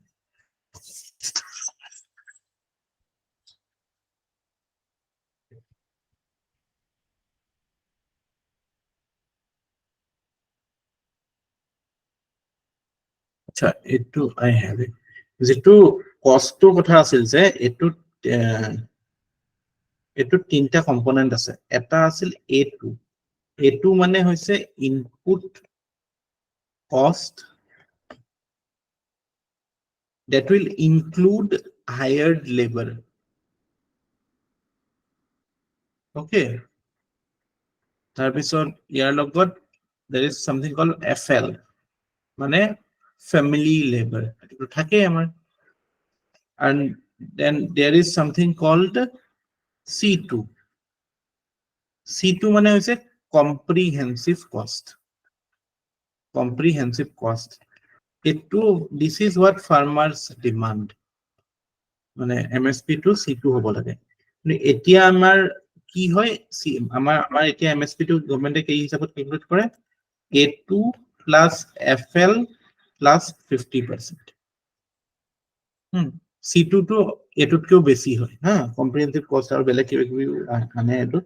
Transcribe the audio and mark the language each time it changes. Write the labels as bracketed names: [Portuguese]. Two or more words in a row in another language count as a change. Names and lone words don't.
[Assamese] আচ্ছা, এইটো [English] I have it. [Assamese] যিটো কষ্টৰ কথা আছিল যে এইটোত তিনিটা কম্পনেণ্ট আছে। এটা আছিল A2 মানে হৈছে [English] input cost that will include hired labor. Okay. [Assamese] তাৰপিছত ইয়াৰ লগত [English] there is something called FL, মানে family labor, [Assamese] এইটো থাকেই আমাৰ। [English] And then there is something called C2 [Assamese] মানে হৈছে [English] comprehensive cost. This is what farmers demand, [Assamese] মানে MSP to C2 হ'ব লাগে। এতিয়া আমাৰ কি হয়, আমাৰ এতিয়া MSP টো গভৰ্ণমেণ্টে কি হিচাপত কেলকুলেট কৰে? [English] A2 plus FL plus 50%. [Assamese] C2 টো এটোতকেও বেছি হয়, [English] comprehensive cost [Assamese] আৰু বেলেগ কিবা কিবি আনে এইটোত।